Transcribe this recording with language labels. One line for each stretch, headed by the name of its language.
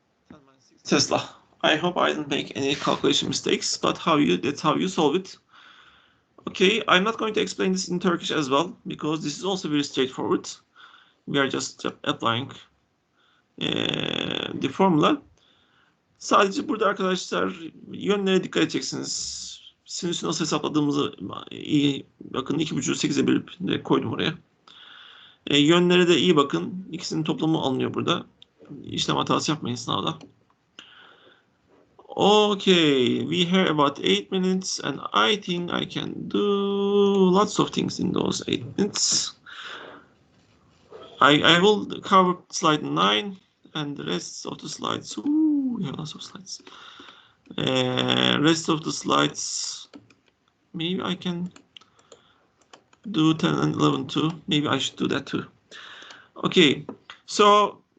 English: 10 minus 6 Tesla. I hope I didn't make any calculation mistakes, but that's how you solve it. Okay, I'm not going to explain this in Turkish as well, because this is also very straightforward. We are just applying the formula.
Turkish: Sadece burada arkadaşlar yönlere dikkat edeceksiniz. Sinüsü nasıl hesapladığımızı iyi bakın. 2,5'u 8'e bölüp direkt koydum oraya. Yönlere de iyi bakın. İkisinin toplamı alınıyor burada. İşlem hatası yapmayın sınavda.
English: Okay, we have about 8 minutes and I think I can do lots of things in those 8 minutes. I will cover slide 9 and the rest of the slides. Ooh, we have lots of slides. Rest of the slides, maybe I can do 10 and 11 too. Maybe I should do that too. Okay, so